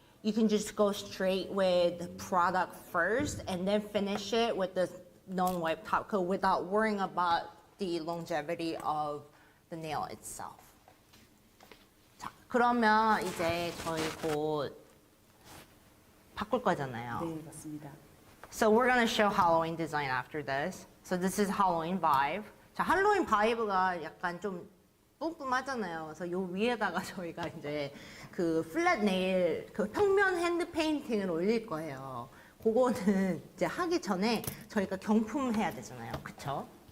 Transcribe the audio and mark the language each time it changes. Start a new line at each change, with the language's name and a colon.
English: You can just go straight with product first and then finish it with the non-wipe top coat without worrying about the longevity of the nail itself.
Korean: 그러면 이제 저희 곧 바꿀 거잖아요. 네, 맞습니다.
English: So we're gonna show Halloween design after this. So this is Halloween vibe.
Korean: 자, 할로윈 바이브가 약간 좀 뿜뿜하잖아요. 그래서 요 위에다가 저희가 이제 그 플랫 네일, 그 평면 핸드 페인팅을 올릴 거예요. 그거는 이제 하기 전에 저희가 경품 해야 되잖아요. 그쵸?